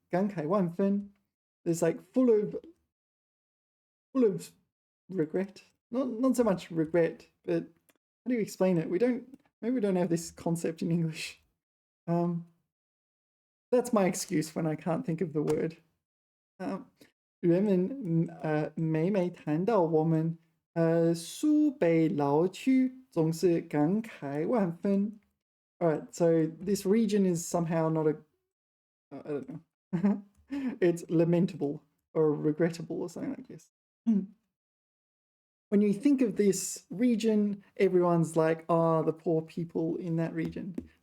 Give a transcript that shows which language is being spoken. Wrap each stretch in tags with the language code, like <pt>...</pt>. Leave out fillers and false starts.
<zh>感慨萬分.</zh> <en>It's like full of regret. Not so much regret, but how do you explain it? Maybe we don't have this concept in English. That's my excuse when I can't think of the word.</en> <zh>人们每每谈到我们苏北老区总是感慨万分.</zh> <en>All right, so this region is somehow not I don't know. It's lamentable or regrettable or something like this. When you think of this region, everyone's like, oh, the poor people in that region.</en>